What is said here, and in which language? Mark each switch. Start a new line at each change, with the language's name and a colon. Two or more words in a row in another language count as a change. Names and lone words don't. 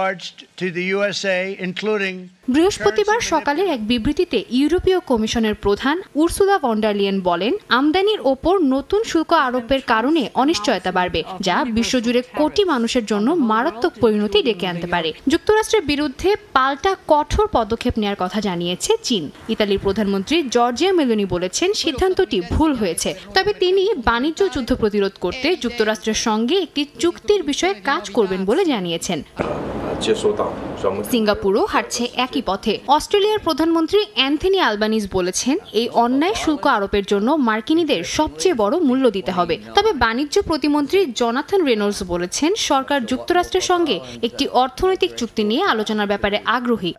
Bangla: বৃহস্পতিবার সকালের এক বিবৃতিতে ইউরোপীয় কমিশনের প্রধান উর্সুলা ভন ডার লিয়েন বলেন, আমদানির ওপর নতুন শুল্ক আরোপের কারণে অনিশ্চয়তা বাড়বে, যা বিশ্বজুড়ে কোটি মানুষের জন্য মারাত্মক পরিণতি ডেকে আনতে পারে। যুক্তরাষ্ট্রের বিরুদ্ধে পাল্টা কঠোর পদক্ষেপ নেওয়ার কথা জানিয়েছে চীন। ইতালির প্রধানমন্ত্রী জর্জিয়া মেলোনি বলেছেন সিদ্ধান্তটি ভুল হয়েছে, তবে তিনি বাণিজ্য যুদ্ধ প্রতিরোধ করতে যুক্তরাষ্ট্রের সঙ্গে একটি চুক্তির বিষয়ে কাজ করবেন বলে জানিয়েছেন। 接收到，所以我们 সিঙ্গাপুরও হাঁটছে একই পথে। অস্ট্রেলিয়ার প্রধানমন্ত্রী অ্যান্থনি আলবানিজ বলেছেন, এই অন্যায় শুল্ক আরোপের জন্য মার্কিনীদের সবচেয়ে বড় মূল্য দিতে হবে। তবে বাণিজ্য প্রতিমন্ত্রী জোনাথন রেনল্ডস বলেছেন, সরকার যুক্তরাষ্ট্রের সঙ্গে একটি অর্থনৈতিক চুক্তি নিয়ে আলোচনার ব্যাপারে আগ্রহী।